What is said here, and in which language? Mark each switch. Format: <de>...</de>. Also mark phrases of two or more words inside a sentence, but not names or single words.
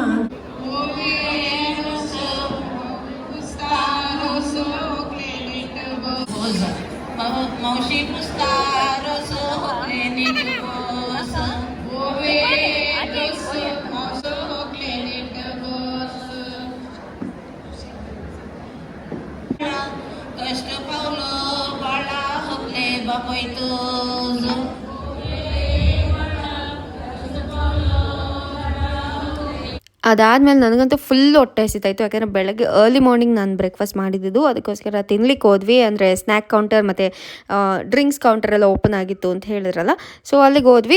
<kok>मावशी पुसता रोसो होकले नीट बस. कष्ट पावलो बाळा होकले बापय तुझ.</kok> <kn>ಅದಾದಮೇಲೆ ನನಗಂತೂ ಫುಲ್ ಹೊಟ್ಟೆ ಹಸಿತಾಯಿತ್ತು. ಯಾಕೆಂದರೆ ಬೆಳಗ್ಗೆ</kn> <en>early morning</en> <kn>ನಾನು ಬ್ರೇಕ್ಫಾಸ್ಟ್ ಮಾಡಿದ್ದು, ಅದಕ್ಕೋಸ್ಕರ ತಿನ್ಲಿಕ್ಕೆ ಹೋದ್ವಿ. ಅಂದರೆ</kn> <en>snack counter</en> <kn>ಮತ್ತು</kn> <en>drinks counter</en> <kn>ಎಲ್ಲ ಓಪನ್ ಆಗಿತ್ತು ಅಂತ ಹೇಳಿದ್ರಲ್ಲ, ಸೊ ಅಲ್ಲಿಗೆ ಹೋದ್ವಿ.</kn>